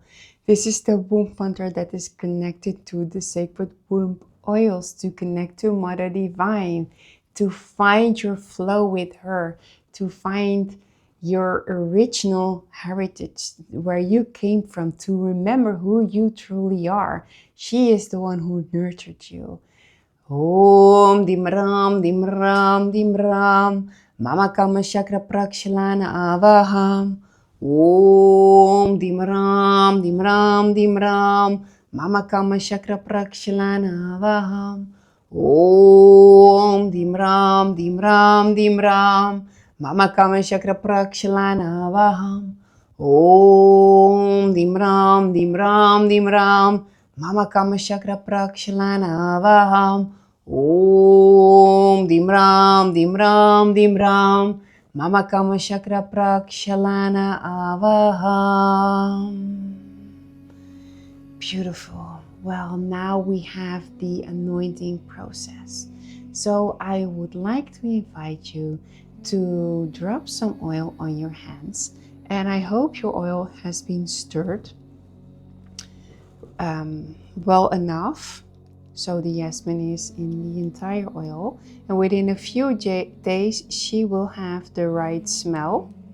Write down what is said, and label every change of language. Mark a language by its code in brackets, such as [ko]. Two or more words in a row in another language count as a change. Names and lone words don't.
[en] This is the womb mantra that is connected to the sacred womb oils, to connect to Mother Divine, to find your flow with her, to find your original heritage, where you came from, to remember who you truly are. She is the one who nurtured you. [sa] ॐ दिं रं दिं रं दिं रं. मम काम चक्र प्रक्षालन आवहम्. ॐ दिं रं दिं रं दिं रं. मम काम चक्र प्रक्षालन आवहम्. ॐ दिं रं दिं रं दिं रं. मम काम चक्र प्रक्षालन आवहम्. ॐ दिं रं दिं रं दिं रं. मम काम चक्र प्रक्षालन आवहम्. ॐ दिं रं दिं रं दिं रं. मम काम चक्र प्रक्षालन आवहम्. [en] Beautiful. Well, now we have the anointing process. So I would like to invite you to drop some oil on your hands. And I hope your oil has been stirred well enough, so the jasmine is in the entire oil, and within a few days she will have the right smell.